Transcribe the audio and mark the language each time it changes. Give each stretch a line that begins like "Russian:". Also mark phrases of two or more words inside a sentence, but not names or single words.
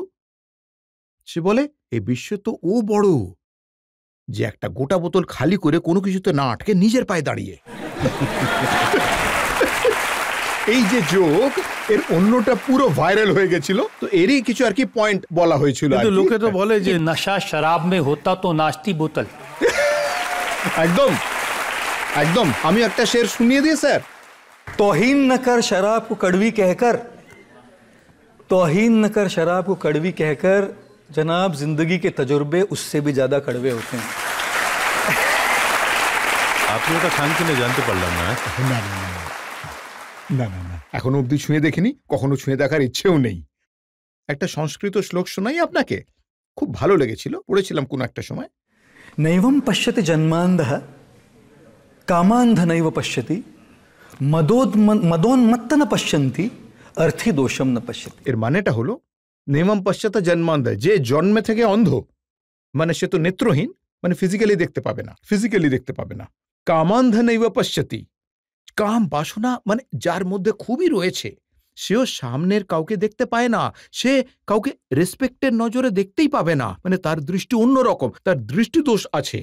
Bangla: সে বলে এই বিশ্বে তো ও বড় যে একটা গোটা বোতল খালি করে কোনো কিছুতে না আটকে নিজের পায়ে দাঁড়িয়ে। এই যে জোক, এর অন্যটা পুরো ভাইরাল হয়ে গেছিল। তো এরই কিছু আর কি পয়েন্ট বলা হয়েছিল। কিন্তু লোকে তো বলে যে
Hindi: नशा शराब में होता तो नाचती बोतल।
Bangla: একদম একদম। আমি একটা শের শুনিয়ে দিই স্যার।
Hindi: तौहीन न कर शराब को कड़वी कहकर, तौहीन न कर शराब को कड़वी कहकर, जनाब जिंदगी के तजुर्बे उससे भी ज्यादा कड़वे होते हैं।
Bangla: আপনি ওটা খান কিনা জানতে পারলাম না। না না না না না না, এখনো অব্দি ছুঁয়ে দেখিনি, কখনো ছুঁয়ে দেখার ইচ্ছেও নেই। একটা সংস্কৃত শ্লোক শোনাই আপনাকে, খুব ভালো লেগেছিল, পড়েছিলাম কোন একটা সময়।
Sanskrit: नैवं पश्यति जन्मान्धः कामान्ध नैव पश्यति, मदोन्मत्त न पश्यन्ति, अर्थी दोषम न पश्यति।
Bangla: এর মানেটা হলো
Sanskrit: নেমম পশ্চাৎ জন্মান্ধ,
Bangla: যে জন্মে থেকে অন্ধ, মানে সে তো নেত্রহীন, মানে ফিজিক্যালি দেখতে পাবে না, ফিজিক্যালি দেখতে পাবে না।
Sanskrit: কামান্ধ নৈব পশ্যতি,
Bangla: কাম বাসনা মানে যার মধ্যে খুবই রয়েছে, সেও সামনের কাউকে দেখতে পায় না, সে কাউকে রেসপেক্টের নজরে দেখতেই পাবে না, মানে তার দৃষ্টি অন্যরকম, তার দৃষ্টি দোষ আছে।